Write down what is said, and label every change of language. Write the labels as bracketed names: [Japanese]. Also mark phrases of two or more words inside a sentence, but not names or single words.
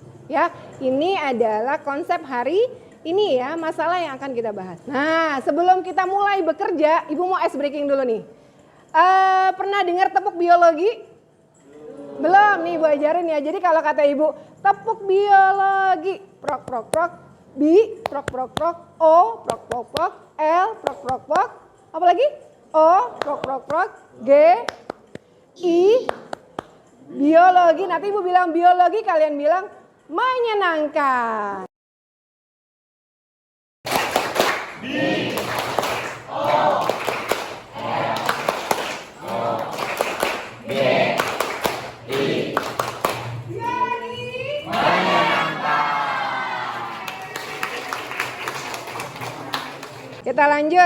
[Indonesian] Ya, ini adalah konsep hari ini ya, masalah yang akan kita bahas. Nah, sebelum kita mulai bekerja, Ibu mau [English] ice breaking [Indonesian] dulu nih. Pernah dengar tepuk biologi? Belum nih Ibu ajarin ya. Jadi kalau kata Ibu, tepuk biologi, prok prok prok. B, prok prok prok, O, prok prok prok, L, prok prok prok, apa lagi? O, prok prok prok, G, I, biologi. Nanti Ibu bilang biologi, kalian bilang menyenangkan. B, O, L, O, G, I, kita lanjut.